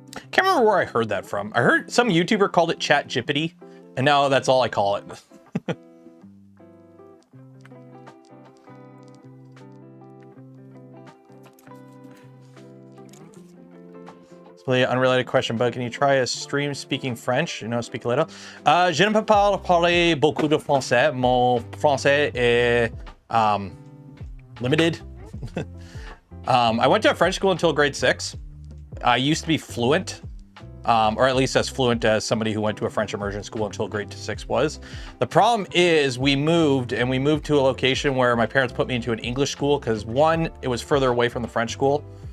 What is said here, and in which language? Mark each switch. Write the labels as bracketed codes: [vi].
[en] Can't remember where I heard that from. I heard some YouTuber called it chat jippity, and now that's all I call it. Really unrelated question, but can you try a stream speaking French? You know, speak a little. [fr] Je ne peux pas parler beaucoup de français. Mon français est limited. [en] I went to a French school until grade 6. I used to be fluent, or at least as fluent as somebody who went to a French immersion school until grade 6 was. The problem is we moved to a location where my parents put me into an English school because, one, it was further away from the French school.